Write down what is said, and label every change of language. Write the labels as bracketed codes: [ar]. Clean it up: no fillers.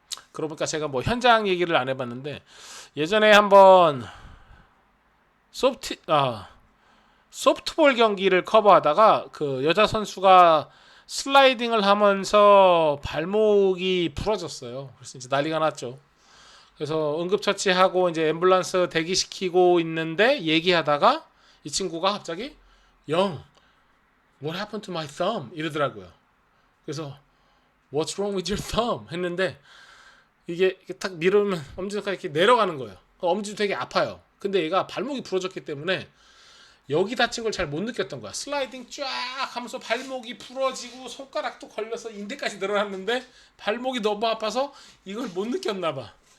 [ko] 그러고 보니까 제가 뭐 현장 얘기를 안 해봤는데 예전에 한번 소프트볼 경기를 커버하다가 그 여자 선수가 슬라이딩을 하면서 발목이 부러졌어요. 그래서 이제 난리가 났죠. 그래서 응급처치하고 이제 앰뷸런스 대기시키고 있는데 얘기하다가 이 친구가 갑자기 [en] What happened to my thumb? [ko] 이러더라고요. 그래서 [en] What's wrong with your thumb? [ko] 했는데 이게 딱 밀으면 엄지손가락이 이렇게 내려가는 거예요. 엄지도 되게 아파요. 근데 얘가 발목이 부러졌기 때문에 여기 다친 걸 잘 못 느꼈던 거야. 슬라이딩 쫙 하면서 발목이 부러지고 손가락도 걸려서 인대까지 늘어났는데 발목이 너무 아파서 이걸 못 느꼈나 봐.